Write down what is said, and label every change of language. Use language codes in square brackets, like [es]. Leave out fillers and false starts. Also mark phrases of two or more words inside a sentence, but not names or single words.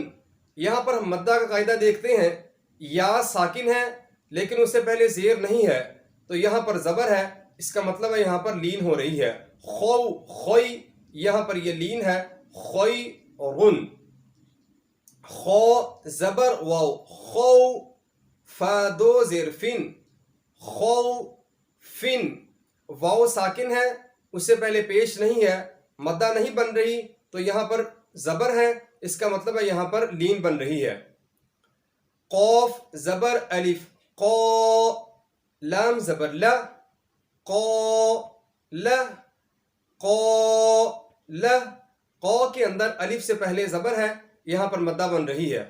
[ur] یہاں پر ہم مدہ کا قاعدہ دیکھتے ہیں، یا ساکن ہے لیکن اس سے پہلے زیر نہیں ہے، تو یہاں پر زبر ہے، اس کا مطلب ہے یہاں پر لین ہو رہی ہے۔ خو، خوئی، یہاں پر یہ لین ہے، خوئی رن۔ خو زبر واو خو، فا دو زیر فن، خو فن، واو ساکن ہے، اس سے پہلے پیش نہیں ہے، مدہ نہیں بن رہی، تو یہاں پر زبر ہے، اس کا مطلب ہے یہاں پر لین بن رہی ہے۔ قوف زبر الف قو، لام زبر لا، قو لا، قو لا، قو کے اندر الف سے پہلے زبر ہے، یہاں پر مدہ بن رہی ہے۔